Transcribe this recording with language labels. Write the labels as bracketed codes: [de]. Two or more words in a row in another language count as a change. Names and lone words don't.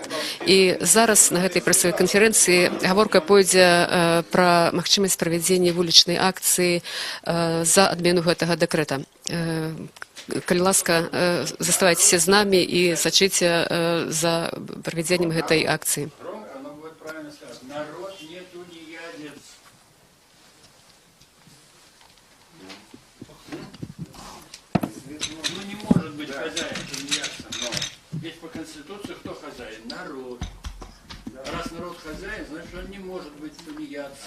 [be] І зараз на гэтай прэсавай канферэнцыі гаворка пойдзе пра магчымасць правядзення вулічнай акцыі за адмену гэтага дэкрэта. Калі ласка, заставайцеся з намі і сачыце за правядзеннем гэтай акцыі. [ru] Оно будет правильно сказано. Народ не тунеядец. Ну не может быть хозяин тунеядцем. Ведь по Конституции кто хозяин? Народ. Раз народ хозяин, значит он не может быть тунеядцем.